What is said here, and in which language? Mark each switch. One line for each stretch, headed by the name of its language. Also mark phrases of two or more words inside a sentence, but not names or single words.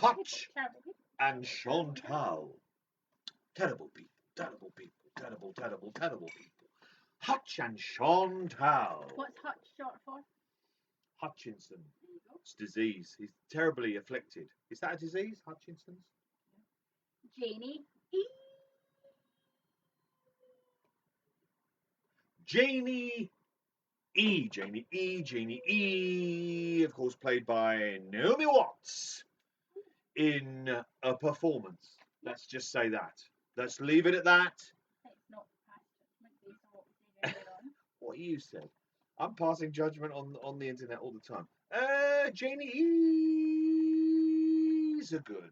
English: Hutch people. Terrible people. and Chantal. Terrible people. Terrible people. Terrible, terrible, terrible people. Hutch and Chantal. What's Hutch short for? Hutchinson. There you go. It's disease. He's terribly afflicted. Is that a disease, Hutchinson's? Janie E. Janie E. Janie E. Janie E. Of course, played by Naomi Watts in a performance. Let's just say that. Let's leave it at that. It's not past judgment based on what we say earlier on. What you said. I'm passing judgment on the internet all the time. Janie E's a good.